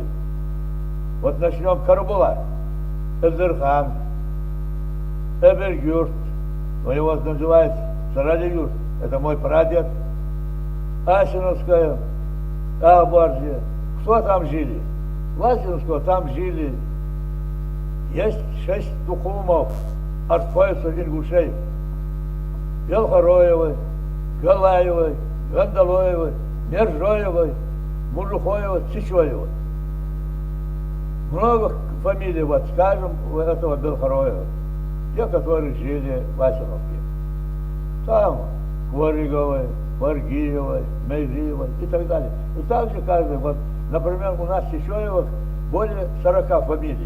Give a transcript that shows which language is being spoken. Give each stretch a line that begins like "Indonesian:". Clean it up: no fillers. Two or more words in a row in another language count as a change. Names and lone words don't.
Russian: Вот начнем Карабула, Эдерхан, Эбергюрт, но его называют Саралиюрт, это мой прадед, Асиновская, Ахбарджия. Кто там жили? Ласиновского там жили. Есть 6 тухумов, артфойцев, ингушей. Белхороевой, Галаевой, Гандалоевой, Мержоевой, Мужухоевой, Чичоевой. Много фамилий, вот скажем, у этого Белхороева, те, которые жили в Асиновке. Там Квориговой, Варгиевой, Мейзиевой и так далее. И также каждый, вот, например, у нас Чичоевых более 40 фамилий.